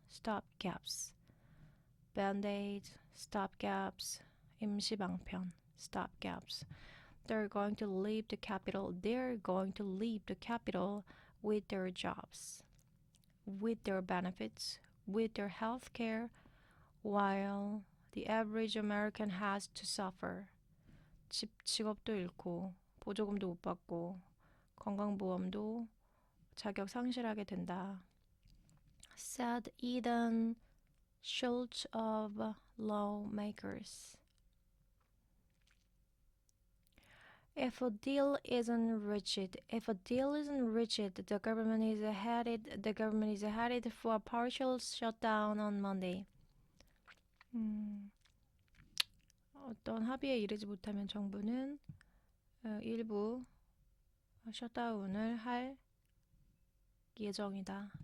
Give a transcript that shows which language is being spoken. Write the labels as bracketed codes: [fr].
[en] Stopgaps. Band-aids, stopgaps, [ko] 임시 방편, [en] stopgaps. They're going to leave the capital. They're going to leave the capital with their jobs, with their benefits, with their health care, while the average American has to suffer. [ko] 직업도 잃고 보조금도 못 받고 건강보험도 자격 상실하게 된다. [en] Said Eden Schultz of Lawmakers. If a deal isn't reached, the government is headed for a partial shutdown on Monday. [ko] 어떤 합의에 이르지 못하면 정부는 일부 셧다운을 할 예정이다.